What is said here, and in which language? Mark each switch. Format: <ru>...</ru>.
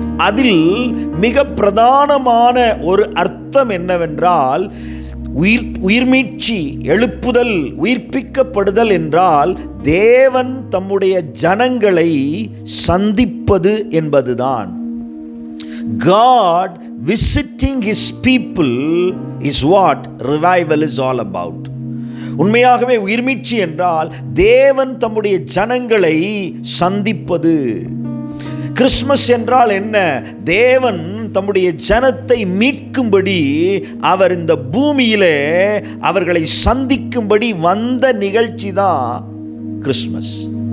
<ta>அதில் மிக பிரதானமான ஒரு அர்த்தம் என்னவென்றால், உயிர்மீட்சி, எழுப்புதல், உயிர்ப்பிக்கப்படுதல் என்றால் தேவன் தம்முடைய ஜனங்களை சந்திப்பது என்பதுதான்.</ta> <en>God visiting his people is what revival is all about.</en> <ta>உண்மையாகவே உயிர்மீட்சி என்றால் தேவன் தம்முடைய ஜனங்களை சந்திப்பது. கிறிஸ்மஸ் என்றால் என்ன? தேவன் தம்முடைய ஜனத்தை மீட்கும்படி அவர் இந்த பூமியிலே அவர்களை சந்திக்கும்படி வந்த நிகழ்ச்சி தான் கிறிஸ்மஸ்.</ta>